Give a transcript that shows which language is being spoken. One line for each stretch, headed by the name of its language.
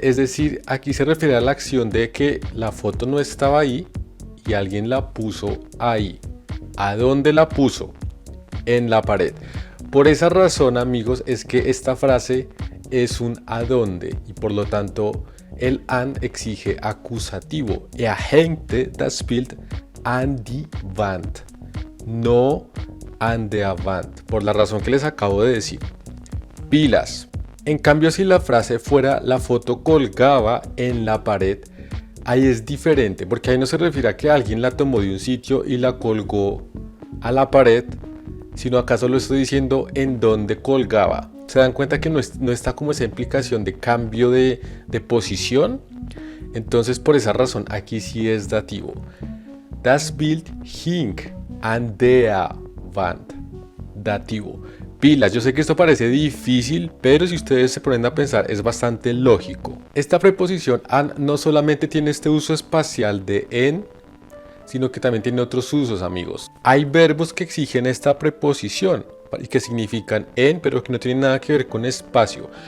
Spanish: Es decir, aquí se refiere a la acción de que la foto no estaba ahí y alguien la puso ahí. ¿A dónde la puso? En la pared. Por esa razón, amigos, es que esta frase es un a dónde y por lo tanto el an exige acusativo.
German: Er hängte das Bild an die Wand.
Spanish: No
German: an der Wand,
Spanish: por la razón que les acabo de decir. Pilas. En cambio, si la frase fuera la foto colgaba en la pared, ahí es diferente, porque ahí no se refiere a que alguien la tomó de un sitio y la colgó a la pared, sino acaso lo estoy diciendo en donde colgaba. ¿Se dan cuenta que no está como esa implicación de cambio de posición? Entonces, por esa razón, aquí sí es dativo.
German: Das Bild hing an der Wand.
Spanish: Dativo. Pilas, yo sé que esto parece difícil, pero si ustedes se ponen a pensar es bastante lógico. Esta preposición an no solamente tiene este uso espacial de en, sino que también tiene otros usos, amigos. Hay verbos que exigen esta preposición y que significan en, pero que no tienen nada que ver con espacio.